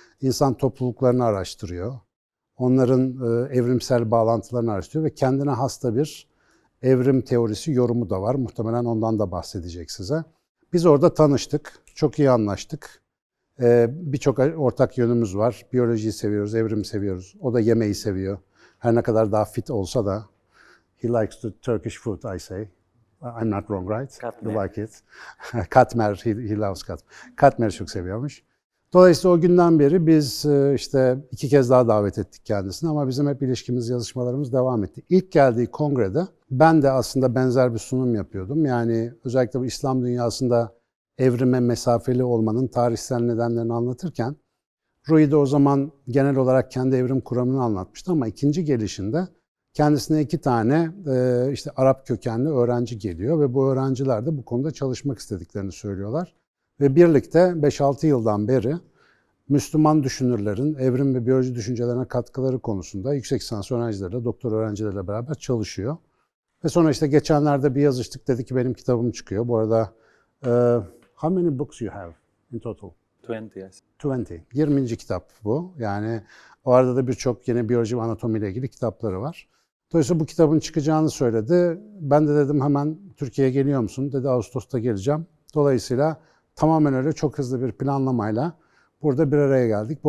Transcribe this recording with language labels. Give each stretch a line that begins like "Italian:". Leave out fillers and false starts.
Turkish: İnsan topluluklarını araştırıyor. Onların evrimsel bağlantılarını araştırıyor ve kendine hasta bir evrim teorisi yorumu da var. Muhtemelen ondan da bahsedecek size. Biz orada tanıştık. Çok iyi anlaştık. Birçok ortak yönümüz var. Biyolojiyi seviyoruz, evrimi seviyoruz. O da yemeği seviyor. Her ne kadar daha fit olsa da.
English: He likes the Turkish food, I say. I'm not wrong, right?
Turkish: Katmer.
English: You like it. Katmer, he loves katmer.
Turkish: Katmer'i çok seviyormuş. Dolayısıyla o günden beri biz işte 2 kez daha davet ettik kendisini ama bizim hep ilişkimiz, yazışmalarımız devam etti. İlk geldiği kongrede ben de aslında benzer bir sunum yapıyordum. Yani özellikle bu İslam dünyasında evrime mesafeli olmanın tarihsel nedenlerini anlatırken Rui de o zaman genel olarak kendi evrim kuramını anlatmıştı ama ikinci gelişinde kendisine 2 tane işte Arap kökenli öğrenci geliyor ve bu öğrenciler de bu konuda çalışmak istediklerini söylüyorlar. Ve birlikte 5-6 yıldan beri Müslüman düşünürlerin evrim ve biyoloji düşüncelerine katkıları konusunda yüksek lisans öğrencileriyle, doktor öğrencileriyle beraber çalışıyor. Ve sonra işte geçenlerde bir yazıştık, dedi ki benim kitabım çıkıyor. Bu arada
English: how many books you have in total? 20, yes.
Turkish: 20. 20. kitap bu. Yani o arada da birçok yeni biyoloji ve anatomi ile ilgili kitapları var. Dolayısıyla bu kitabın çıkacağını söyledi. Ben de dedim hemen Türkiye'ye geliyor musun? Dedi Ağustos'ta geleceğim. Dolayısıyla tamamen öyle çok hızlı bir planlamayla burada bir araya geldik.